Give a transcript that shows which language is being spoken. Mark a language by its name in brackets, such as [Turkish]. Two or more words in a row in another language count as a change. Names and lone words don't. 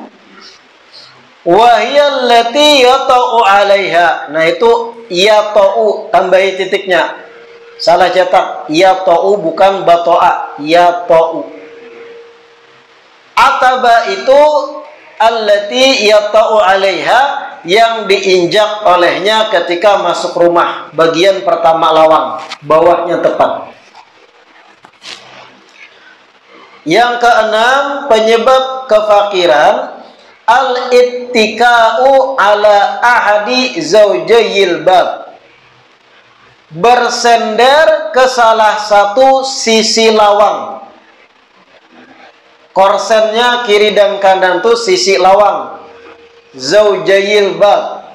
[Arabic] وهي التي يطأ عليها. [Banjar] Nah itu yata'u, tambahi titiknya. Salah cetak. Yata'u bukan bato'a, yata'u. Ataba itu [Arabic] التي يطأ عليها, [Banjar] yang diinjak olehnya ketika masuk rumah. Bagian pertama lawang, bawahnya tepat. Yang keenam, penyebab kefakiran, [Arabic] الاتكاء على أحد زوجي الباب. [Banjar] Bersender ke salah satu sisi lawang. Korsennya kiri dan kanan tuh sisi lawang. [Arabic] زوجي الباب.